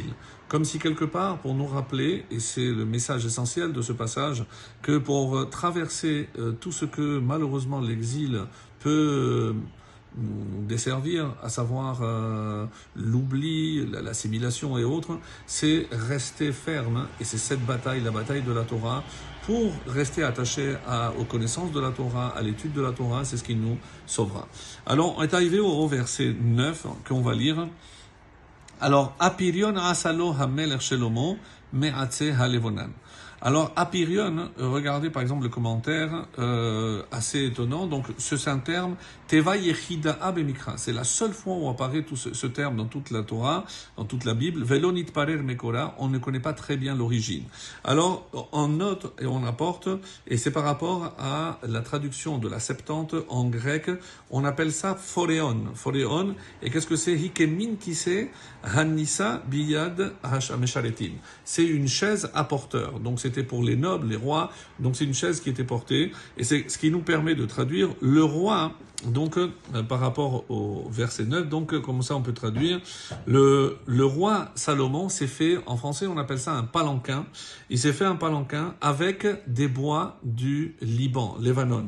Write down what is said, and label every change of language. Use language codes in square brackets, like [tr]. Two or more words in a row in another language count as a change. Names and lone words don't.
[fr] Comme si quelque part, pour nous rappeler, et c'est le message essentiel de ce passage, que pour traverser tout ce que malheureusement l'exil peut desservir, à savoir l'oubli, l'assimilation et autres, c'est rester ferme, et c'est cette bataille, la bataille de la Torah, pour rester attaché aux connaissances de la Torah, à l'étude de la Torah, c'est ce qui nous sauvera. Alors, on est arrivé au verset 9 qu'on va lire. Alors, [he] אפריון עשה לו המלך שלמה מעצי הלבנון. [fr] Alors, Apirion, regardez par exemple le commentaire assez étonnant. Donc, c'est un terme, [he] תיבה יחידאה במקרא. [fr] C'est la seule fois où apparaît tout ce terme dans toute la Torah, dans toute la Bible. [he] ולא נתפרש מקורה, [fr] on ne connaît pas très bien l'origine. Alors, on note et on apporte, et c'est par rapport à la traduction de la Septante en grec, on appelle ça phoreon. Phoreon, et qu'est-ce que c'est? [he] היינו כסא הנישא בידי המשרתים. [fr] C'est une chaise à porteur. Donc, c'était pour les nobles, les rois. Donc, c'est une chaise qui était portée. Et c'est ce qui nous permet de traduire le roi. Donc, par rapport au verset 9, donc, comme ça on peut traduire, le roi Salomon s'est fait, en français on appelle ça un palanquin, il s'est fait un palanquin avec des bois du Liban, Lebanon.